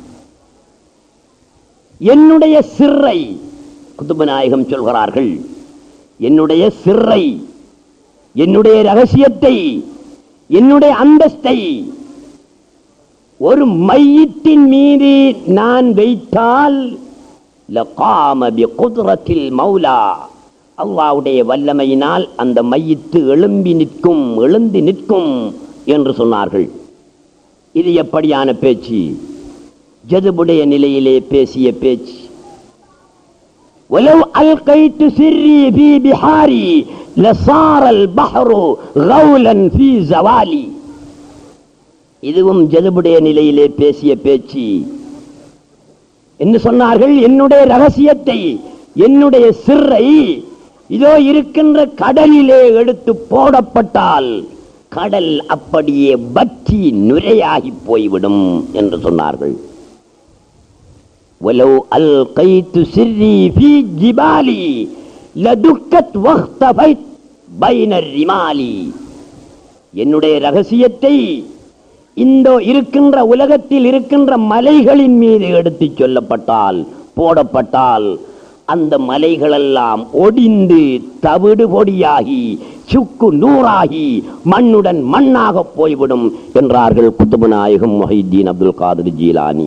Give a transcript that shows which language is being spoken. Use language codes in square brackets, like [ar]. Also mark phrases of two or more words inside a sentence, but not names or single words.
[ta] என்னுடைய சிர்ரை, குத்துபு நாயகம் சொல்கிறார்கள், என்னுடைய சிர்ரை, என்னுடைய ரகசியத்தை, என்னுடைய அந்தஸ்தை ஒரு மையத்தின் மீது நான் வைத்தால் [ar] لقام بقدرة المولى, [ta] அல்லாஹ்வுடைய வல்லமையினால் அந்த மையத்து எழும்பி நிற்கும், எழுந்து நிற்கும் என்று சொன்னார்கள். இது எப்படியான பேச்சு? ஜதுபுடைய நிலையிலே பேசிய பேச்சு. [ar] وَلَوْ أَلْقَيْتُ سِرِّي فِي بِحَارِي لَصَارَ الْبَحْرُ غَوْلًا فِي زَوَالِي. [ta] இதுவும் ஜதுபுடைய நிலையிலே பேசிய பேச்சு. என்ன சொன்னார்கள்? என்னுடைய ரகசியத்தை, என்னுடைய சிர்ரை இதோ இருக்கின்ற கடலிலே எடுத்து போடப்பட்டால் கடல் அப்படியே வற்றி நுரையாகி போய்விடும் என்று சொன்னார்கள். [ar] وَلَوْ أَلْقَيْتُ سِرِّي فِي جِبَالِي لَدُكَّتْ وَاخْتَفَيْتْ بَيْنَ الرِّمَالِ. [ta] என்னுடைய ரகசியத்தை இந்த இருக்கின்ற உலகத்தில் இருக்கின்ற மலைகளின் மீது எடுத்து சொல்லப்பட்டால், போடப்பட்டால் அந்த மலைகளெல்லாம் ஒடிந்து தவிடு பொடியாகி சுக்கு நூறாகி மண்ணுடன் மண்ணாக போய்விடும் என்றார்கள் குத்துபு நாயகம் முஹைதீன் அப்துல் காதிர் ஜீலானி.